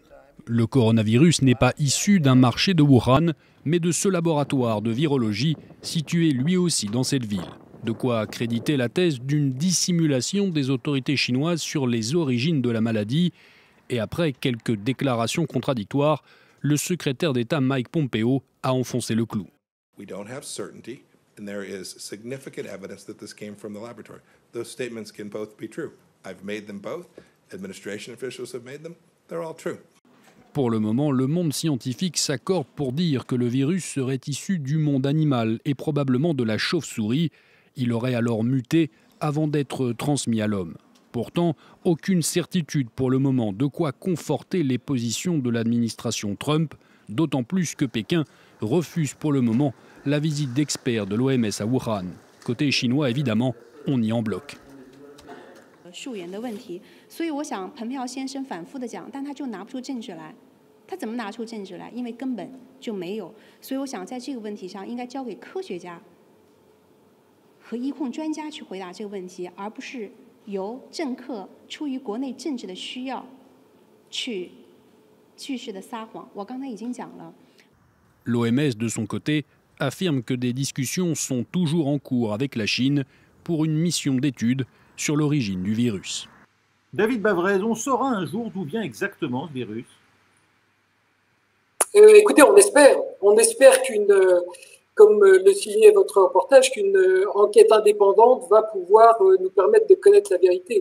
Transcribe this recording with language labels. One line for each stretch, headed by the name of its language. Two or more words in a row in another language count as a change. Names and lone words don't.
French: Le coronavirus n'est pas issu d'un marché de Wuhan, mais de ce laboratoire de virologie situé lui aussi dans cette ville. De quoi accréditer la thèse d'une dissimulation des autorités chinoises sur les origines de la maladie. Et après quelques déclarations contradictoires, le secrétaire d'État Mike Pompeo a enfoncé le clou.
English: And there is significant evidence that this came from the laboratory. Those statements can both be true. I've made them both. Administration officials have made them. They're all true.
French: Pour le moment, le monde scientifique s'accorde pour dire que le virus serait issu du monde animal et probablement de la chauve-souris. Il aurait alors muté avant d'être transmis à l'homme. Pourtant, aucune certitude pour le moment, de quoi conforter les positions de l'administration Trump, d'autant plus que Pékin refuse pour le moment la visite d'experts de l'OMS à Wuhan. Côté chinois, évidemment, on y en bloque.
Chinese: 溯源的问题，所以我想蓬佩奥先生反复的讲，但他就拿不出证据来。他怎么拿出证据来？因为根本就没有。所以我想在这个问题上应该交给科学家和医控专家去回答这个问题，而不是由政客出于国内政治的需要去继续的撒谎。我刚才已经讲了。
French: L'OMS, de son côté, affirme que des discussions sont toujours en cours avec la Chine pour une mission d'étude sur l'origine du virus. David Bavrez, on saura un jour d'où vient exactement ce virus? Écoutez, on espère comme le signait votre reportage, qu'une enquête indépendante va pouvoir nous permettre de connaître la vérité.